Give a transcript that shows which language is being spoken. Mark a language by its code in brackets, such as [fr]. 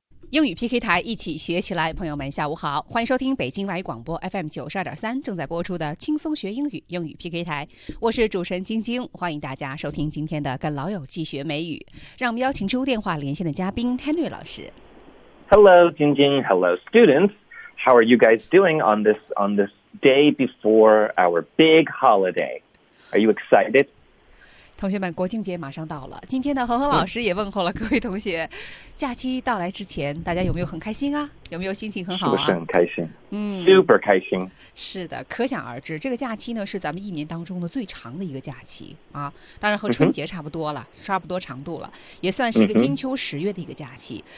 [zh] 英语 PK 台，一起学起来。朋友们下午好，欢迎收听北京外语广播 FM 92.3正在播出的轻松学英语英语 PK 台，我是主持人晶晶，欢迎大家收听今天的跟老友记学美语。让我们邀请出电话连线的嘉宾 Henry 老师。 [en] Hello 晶晶， Hello students, How are you guys doing on this day before our big holiday? Are you excited? [zh] 同学们，国庆节马上到了，今天呢，恒恒老师也问候了各位同学。假期到来之前，大家有没有很开心啊？有没有心情很好啊？是不是很开心？Super 开心。是的，可想而知，这个假期呢是咱们一年当中的最长的一个假期啊，当然和春节差不多了，差不多长度了，也算是一个金秋十月的一个假期。